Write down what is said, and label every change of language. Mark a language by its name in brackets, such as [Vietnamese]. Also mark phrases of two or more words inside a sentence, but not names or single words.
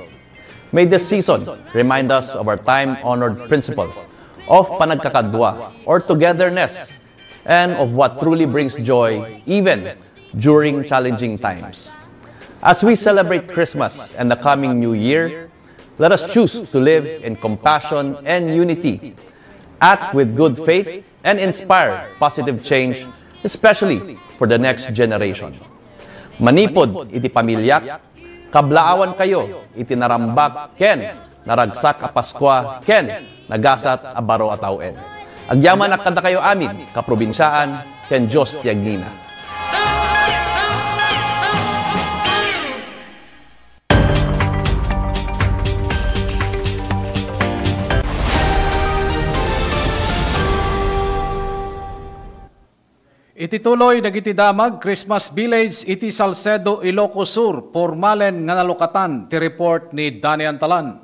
[English] May this season remind us of our time-honored principle of panagkakadwa or togetherness and of what truly brings joy even during challenging times. As we celebrate Christmas and the coming New Year, let us choose to live in compassion and unity, act with good faith, and inspire positive change, especially for the next generation. [Iloko] Manipod iti pamilyak, kablaawan kayo iti narambak ken naragsak a Paskwa ken nagasat a baro a tawen. Agyaman akada kayo amin kaprobinsyaan ken Diyos ti agnina. Itituloy dagiti damag Christmas Village iti Salcedo, Ilocos Sur, pormalen nga nalukatan ti report ni Danny Antalan.